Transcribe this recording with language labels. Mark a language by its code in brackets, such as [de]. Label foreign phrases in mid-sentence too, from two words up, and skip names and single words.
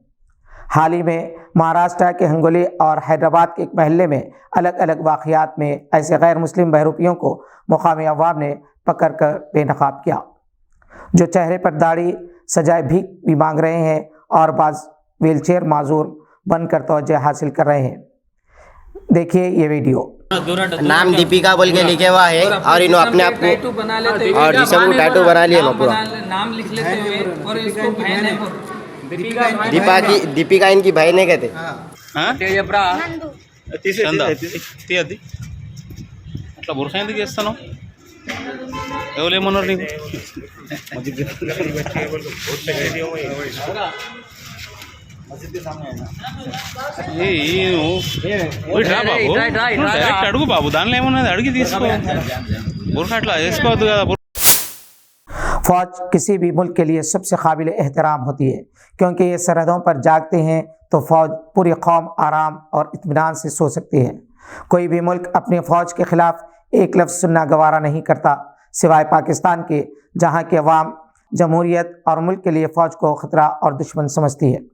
[ur] حال ہی میں مہاراشٹر کے ہنگولی اور حیدرآباد کے ایک محلے میں الگ الگ واقعات میں ایسے غیر مسلم بہروپیوں کو مقامی عوام نے پکڑ کر بے نقاب کیا، جو چہرے پر داڑھی سجائے بھیک بھی مانگ رہے ہیں اور بعض ویل چیئر معذور بن کر توجہ حاصل کر رہے ہیں۔ دیکھیے یہ ویڈیو۔ نام دیپیکا بول کے لکھے ہوا ہے اور انہوں اپنے آپ کو اور جسم کو ٹیٹو بنا لیے پورا نام لکھ لیتے ہوئے اور اس کو بہن ہے دیپیکا ان کی بہن ہے کہتے [te] అట్లా బురఖా ఎందుకు చేస్తాను? ఎవరేమన్నారు నీకు? డైరెక్ట్ అడుగు బాబు, దానిలో ఏమన్నది అడిగి తీసుకో. బురఖా అట్లా వేసుకోవద్దు కదా. [ur] فوج کسی بھی ملک کے لیے سب سے قابل احترام ہوتی ہے، کیونکہ یہ سرحدوں پر جاگتے ہیں تو فوج پوری قوم آرام اور اطمینان سے سو سکتی ہے۔ کوئی بھی ملک اپنی فوج کے خلاف ایک لفظ سننا گوارا نہیں کرتا، سوائے پاکستان کے، جہاں کے عوام جمہوریت اور ملک کے لیے فوج کو خطرہ اور دشمن سمجھتی ہے۔